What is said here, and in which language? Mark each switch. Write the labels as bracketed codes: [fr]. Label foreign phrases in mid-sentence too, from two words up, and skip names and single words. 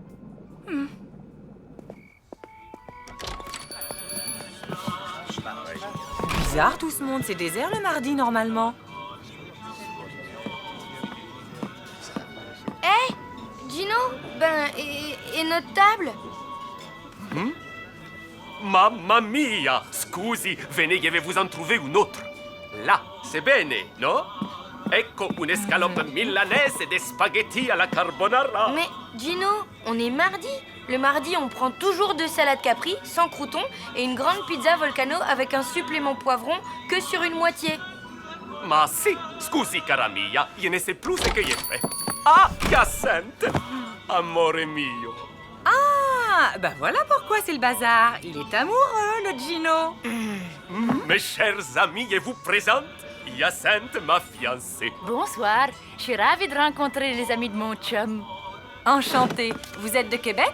[fr] Bizarre tout ce monde, c'est désert le mardi normalement. Hé, Gino, et notre table? [it] Mamma mia! Scusi, [fr] venez-vous en trouver une autre. Là, c'est [it] bene, no? Ecco un'escalope [fr] milanaise et des spaghettis alla carbonara. Mais Gino, on est mardi. Le mardi, on prend toujours 2 salades Capri, sans croûtons, et une grande pizza Volcano avec un supplément poivron que sur une moitié. [it] Ma sì, scusi cara mia, io [fr] ne sais plus ce [it] che io fais. [fr] Ah, Hyacinthe! [it] Amore mio. [fr] Ah, bah voilà pourquoi c'est le bazar. Il est amoureux, le Gino. Mes chers amis, je vous présente Hyacinthe, ma fiancée. Bonsoir, je suis ravie de rencontrer les amis de mon chum. Enchantée. Vous êtes de Québec?